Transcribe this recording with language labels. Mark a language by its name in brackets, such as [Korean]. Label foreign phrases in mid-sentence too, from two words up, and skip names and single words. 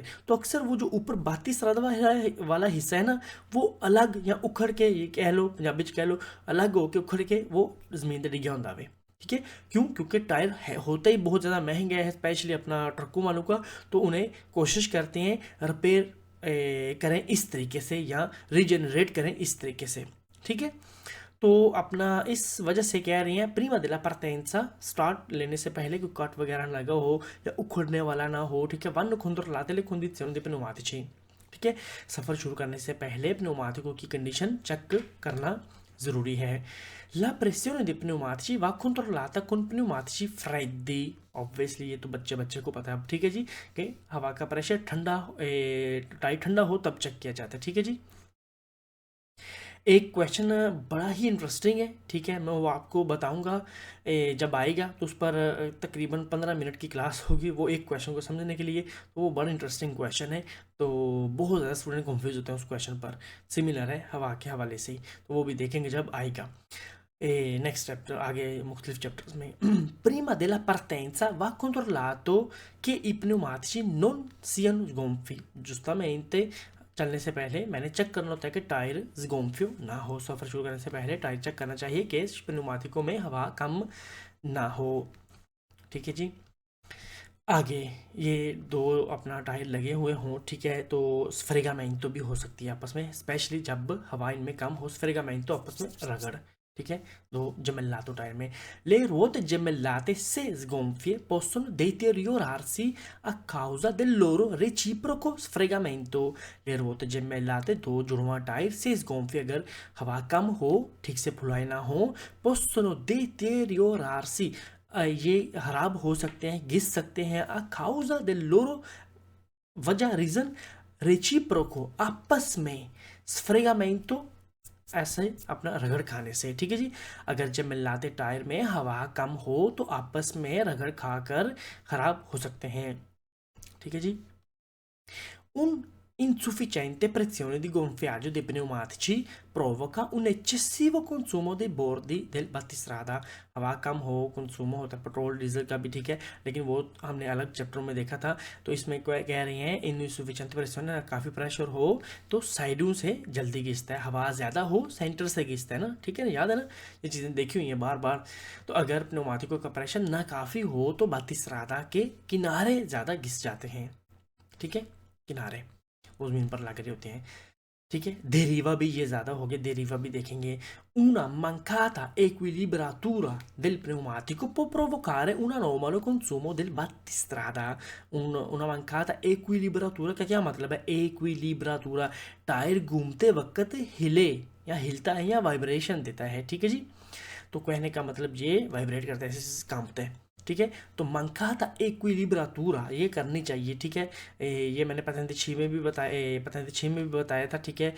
[Hindi] तो अक्सर वो जो ऊपर 32 रद वाला हिस्सा है ना, वो अलग या उखड़ के, ये कह लो [Punjabi] ਪੰਜਾਬੀ ਚ ਕਹਿ ਲੋ, [Hindi] अलग होके उखड़ के वो [Punjabi] ਜ਼ਮੀਨ ਤੇ ਡਿੱਗਿਆ ਹੁੰਦਾ ਵੇ, [Hindi] ठीक है। क्यों? क्योंकि टायर होता ही बहुत ज़्यादा महंगा है, स्पेशली अपना ट्रकों वालों का, तो उन्हें कोशिश करते हैं रिपेयर करें इस तरीके से या रीजनरेट करें इस तरीके से, ठीक है। तो अपना इस वजह से कह रही हैं [Italian] prima della partenza, [Hindi] स्टार्ट लेने से पहले कोई कट वगैरह ना लगा हो या उखड़ने वाला ना हो, ठीक है। [Italian] vanno controllate le condizioni dei pneumatici, [Hindi] ठीक है। सफ़र शुरू करने से पहले pneumatico की कंडीशन चेक करना ज़रूरी है। [Italian] La pressione dei pneumatici va controllata con pneumatici freddi, [Hindi] ऑब्वियसली ये तो बच्चे बच्चे को पता है अब, ठीक है जी, कि हवा का प्रेशर ठंडा टाइट ठंडा हो तब चेक किया जाता है, ठीक है जी। एक क्वेश्चन बड़ा ही इंटरेस्टिंग है, ठीक है, मैं वो आपको बताऊंगा जब आएगा, तो उस पर तकरीबन 15 मिनट की क्लास होगी वो एक क्वेश्चन को समझने के लिए। तो वो बड़ा इंटरेस्टिंग क्वेश्चन है, तो बहुत ज़्यादा स्टूडेंट कंफ्यूज होते हैं उस क्वेश्चन पर, सिमिलर है हवा के हवाले से ही, तो वो भी देखेंगे जब आएगा नेक्स्ट चैप्टर, आगे मुख्तलिफ चैप्टर्स में। [Italian] prima della partenza va controllato che i pneumatici non siano sgonfi, giustamente [Hindi] चलने से पहले मैंने चेक करना होता है कि टायर sgonfio ना हो। सफ़र शुरू करने से पहले टायर चेक करना चाहिए कि pneumatico में हवा कम ना हो, ठीक है जी। आगे ये दो अपना टायर लगे हुए हों, ठीक है, तो स्फ्रेगामेंटो भी हो सकती है आपस में, स्पेशली जब हवा इनमें कम हो, स्फ्रेगामेंटो आपस में रगड़, ठीक है, दो gemellato टायर में। [Italian] Le ruote gemellate se sgonfie possono deteriorarsi a causa del loro reciproco sfregamento। Le ruote gemellate [Hindi] दो जुड़वां टायर से sgonfie अगर हवा कम हो, ठीक से फुलाए ना हो, [Italian] possono deteriorarsi [Hindi] ये खराब हो सकते हैं, घिस सकते हैं, [Italian] a causa del loro [Hindi] वजह रीजन रेचिप्रोको आपस में, स्फ्रेगामेंटो ऐसे अपना रगड़ खाने से, ठीक है जी। अगर जब मिलाते टायर में हवा कम हो तो आपस में रगड़ खाकर खराब हो सकते हैं, ठीक है जी। [Italian] Un insufficiente pressione di gonfiaggio dei pneumatici provoca un eccessivo consumo dei bordi del battistrada। [Hindi] हवा कम हो, कंज्यूम होता है पेट्रोल डीजल का भी, ठीक है, लेकिन वो हमने अलग चैप्टर में देखा था। तो इसमें क्या कह रही हैं, [English] insufficient pressure, [Hindi] काफ़ी प्रेशर हो तो साइडों से जल्दी घिसता है, हवा ज़्यादा हो सेंटर से घिसता है ना, ठीक है ना, याद है ना, ये चीज़ें देखी हुई हैं बार बार। तो अगर प्नेमाटिको का प्रेशर ना काफ़ी हो तो बातिस्रादा के किनारे ज़्यादा घिस जाते हैं, ठीक है, किनारे वो ज़मीन पर लग रहे होते हैं, ठीक है। देरीवा भी ये ज़्यादा हो गया, देरीवा भी देखेंगे। [Italian] Una mancata equilibratura del pneumatico può provocare un anomalo consumo del battistrada। una mancata equilibratura [Hindi] का क्या मतलब है, equilibratura टायर घूमते वक्त हिले या हिलता है या वाइब्रेशन देता है, ठीक है जी। तो कहने का मतलब ये वाइब्रेट करता है, ऐसे कांपता है, ठीक है। तो [Italian] mancata equilibratura [Hindi] ये करनी चाहिए, ठीक है। ये मैंने पतंग छी में भी बताया, पतंग छी में भी बताया था, ठीक है।